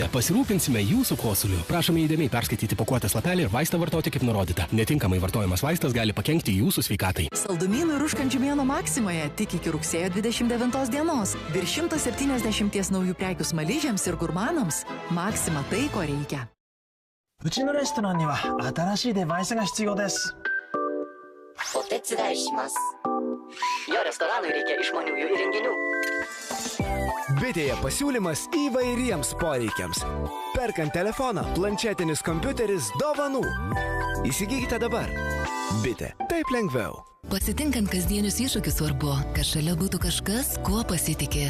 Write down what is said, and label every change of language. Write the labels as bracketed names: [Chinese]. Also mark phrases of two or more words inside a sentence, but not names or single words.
[Lithuanian] Pasirūpinsime jūsų kosuliu. Prašome įdėmiai perskaityti pakuotės lapelį ir vaistą vartoti kaip nurodyta. Netinkamai vartojamas vaistas gali pakenkti jūsų sveikatai. Saldumynų ir užkandžių mėnuo Maximoje tik iki rugsėjo 29 dienos. Virš 170 naujų prekių smaližiams ir gurmanams. Maxima tai, ko reikia. [Japanese] うちのレストランには新しいデバイスが必要です。お手伝いします。 [Lithuanian] Jo restoranui reikia išmaniųjų įrenginių. Bitėje pasiūlymas įvairiems poreikiams. Perkant telefoną, planšetinis kompiuteris, dovanų. Įsigykite dabar. Bitė. Taip lengviau. Pasitinkant kasdienius iššūkius svarbu, kad šalia būtų kažkas, kuo pasitikė.